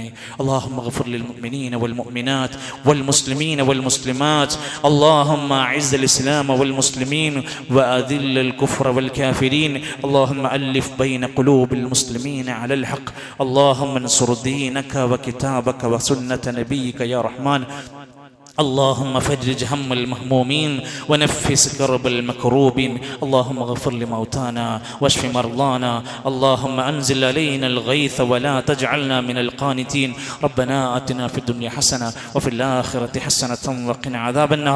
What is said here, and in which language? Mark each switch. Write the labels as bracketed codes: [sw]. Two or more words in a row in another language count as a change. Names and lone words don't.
[ar] اللهم اغفر للمؤمنين والمؤمنات والمسلمين والمسلمات. اللهم أعز الإسلام والمسلمين وأذل الكفر والكافرين. اللهم ألف بين قلوب المسلمين على الحق. اللهم انصر دينك وكتابك وسنة نبيك يا رحمن. اللهم فرج هم المهمومين ونفس كرب المكروبين. اللهم اغفر لموتانا واشف مرضانا. اللهم انزل علينا الغيث ولا تجعلنا من القانتين. ربنا آتنا في الدنيا حسنة وفي الآخرة حسنة وقنا عذاب النار.